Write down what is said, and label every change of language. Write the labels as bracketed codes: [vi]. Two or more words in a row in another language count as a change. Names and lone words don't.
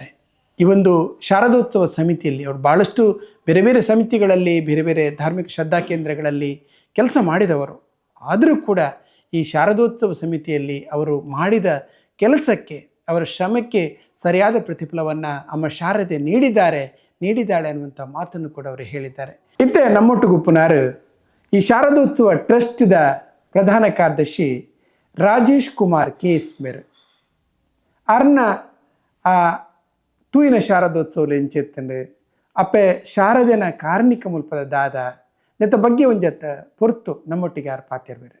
[kn] ಈ ಒಂದು ಶಾರದೋತ್ಸವ ಸಮಿತಿಯಲ್ಲಿ ಅವರು ಭಾಳಷ್ಟು ಬೇರೆ ಬೇರೆ ಸಮಿತಿಗಳಲ್ಲಿ ಬೇರೆ ಬೇರೆ ಧಾರ್ಮಿಕ ಶ್ರದ್ಧಾ ಕೇಂದ್ರಗಳಲ್ಲಿ ಕೆಲಸ ಮಾಡಿದವರು. ಆದರೂ ಕೂಡ ಈ ಶಾರದೋತ್ಸವ ಸಮಿತಿಯಲ್ಲಿ ಅವರು ಮಾಡಿದ ಕೆಲಸಕ್ಕೆ, ಅವರ ಶ್ರಮಕ್ಕೆ ಸರಿಯಾದ ಪ್ರತಿಫಲವನ್ನು ಅಮ್ಮ ಶಾರದೆ ನೀಡಿದ್ದಾಳೆ ಅನ್ನುವಂಥ ಮಾತನ್ನು ಕೂಡ ಅವರು ಹೇಳಿದ್ದಾರೆ. [tcy] ಇತ್ತೆ ನಮ್ಮೊಟ್ಟಿಗೂ ಪುನರ್ ಈ ಶಾರದೋತ್ಸವ ಟ್ರಸ್ಟ್ದ ಪ್ರಧಾನ ಕಾರ್ಯದರ್ಶಿ ರಾಜೇಶ್ ಕುಮಾರ್ KS ಅರ್ನ ಆ ತೂಯಿನ ಶಾರದೋತ್ಸವ ಎಂಚೆತ್ತಂಡು ಅಪ್ಪೆ ಶಾರದೆನ ಕಾರ್ಣಿಕ ಮುಲ್ಪದ ದಾದ ನೆತ್ತ ಬಗ್ಗೆ ಒಂಜತ್ತ ಪೊರ್ತು ನಮ್ಮೊಟ್ಟಿಗೆ ಯಾರು ಪಾತಿರ್ಬೇರೆ.